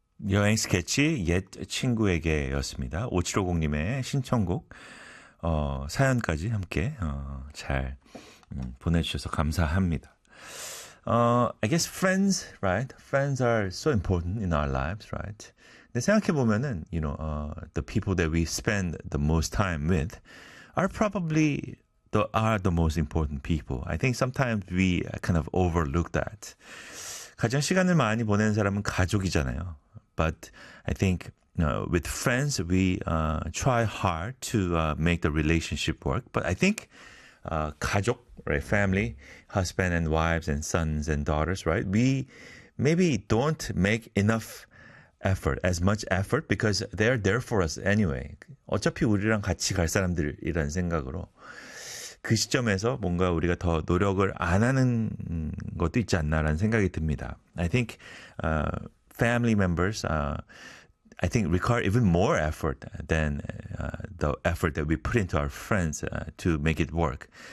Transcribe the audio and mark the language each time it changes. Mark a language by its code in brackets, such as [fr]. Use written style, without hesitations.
[ko] 여행 스케치 옛 친구에게였습니다. 5750님의 신청곡 사연까지 함께 잘 보내주셔서 감사합니다. [en] I guess friends, right? Friends are so important in our lives, right? [ko] 근데 생각해 보면은, [en] you know, the people that we spend the most time with are probably are the most important people. I think sometimes we kind of overlook that. [ko] 가장 시간을 많이 보내는 사람은 가족이잖아요. [en] But I think with friends, we try hard to make the relationship work. But I think 가족, right? Family, husband and wives and sons and daughters, right? We maybe don't make enough effort, as much effort, because they're there for us anyway. [ko] 어차피 우리랑 같이 갈 사람들이라는 생각으로 그 시점에서 뭔가 우리가 더 노력을 안 하는 것도 있지 않나라는 생각이 듭니다. [en] I think family members, I think, require even more effort than the effort that we put into our friends to make it work.